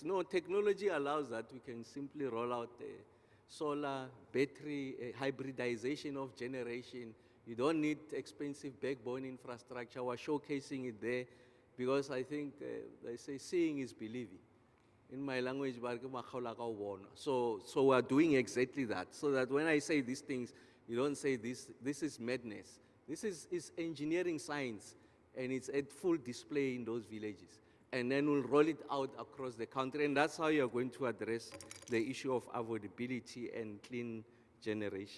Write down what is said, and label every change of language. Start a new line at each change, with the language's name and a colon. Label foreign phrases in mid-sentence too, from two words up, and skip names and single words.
English: No, technology allows that. We can simply roll out solar, battery, hybridization of generation. You don't need expensive backbone infrastructure. We're showcasing it there because I think they say seeing is believing. In my language,
Tswana: ba re ke makgaola ka o bona.
English: So we are doing exactly that. So that when I say these things, you don't say this is madness. This is engineering science, and it's at full display in those villages. And then we'll roll it out across the country, and that's how you're going to address the issue of affordability and clean generation.